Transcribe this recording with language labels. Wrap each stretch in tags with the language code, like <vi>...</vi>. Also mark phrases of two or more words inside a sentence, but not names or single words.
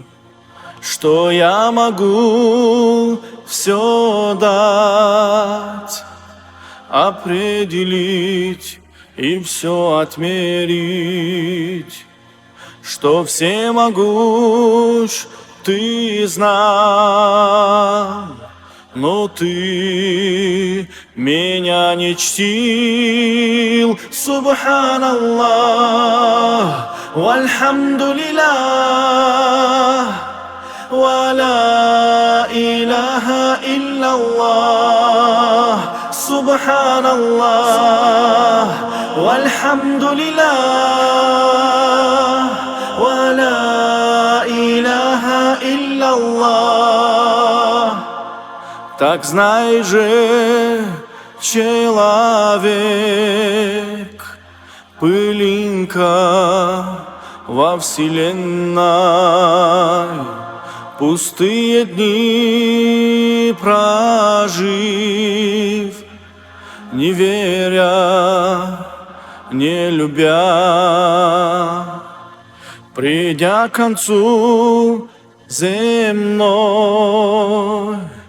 <ru>Что я могу все дать, определить и все отмерить, что всемогущ ты знал, но ты меня не чтил.</ru> <ar>سبحان الله والحمد لله ولا إله إلا الله. سبحان الله والحمد لله ولا إله إلا الله.</ar> <ru>Так знай же, человек, пылинка во вселенной, пустые дни прожив, не веря, не любя, придя к концу земной,</ru>